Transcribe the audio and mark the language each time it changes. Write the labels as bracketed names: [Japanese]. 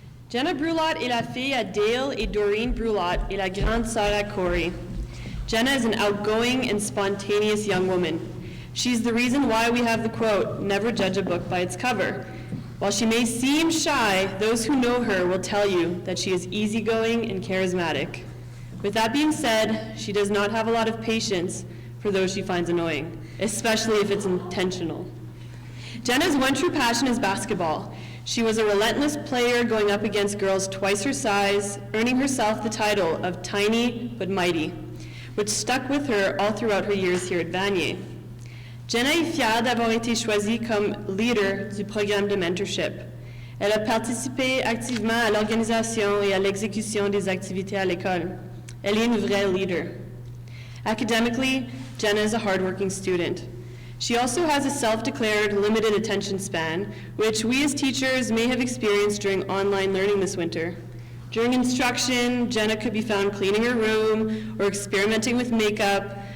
[French] Jenna Brulot est la fille à Dale et Doreen Brulot et la grande sœur à Corey. [English] Jenna is an outgoing and spontaneous young woman. She's the reason why we have the quote, "Never judge a book by its cover." While she may seem shy, those who know her will tell you that she is easygoing and charismatic. With that being said, she does not have a lot of patience for those she finds annoying, especially if it's intentional. Jenna's one true passion is basketball. She was a relentless player going up against girls twice her size, earning herself the title of Tiny but Mighty, which stuck with her all throughout her years here at Vanier. [French] Jenna est fière d'avoir été choisie comme leader du programme de mentorship. Elle a participé activement à l'organisation et à l'exécution des activités à l'école. Elle est une vraie leader. [English] Academically, Jenna is a hardworking student. She also has a self-declared limited attention span, which we as teachers may have experienced during online learning this winter. During instruction, Jenna could be found cleaning her room or experimenting with makeup.